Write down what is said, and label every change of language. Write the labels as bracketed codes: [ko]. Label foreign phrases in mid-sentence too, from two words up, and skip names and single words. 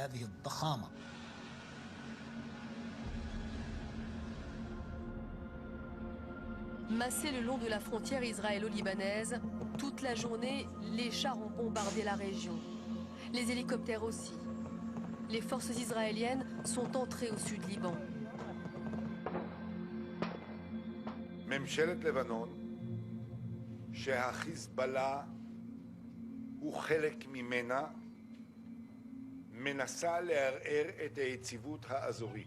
[fr] Massés le long de la frontière israélo-libanaise, toute la journée, les chars ont bombardé la région. Les hélicoptères aussi. Les forces israéliennes sont entrées au sud Liban. [he] ממשלת לבנון, שהחיזבאללה הוא חלק ממנה, מנסה לערער את היציבות האזורית.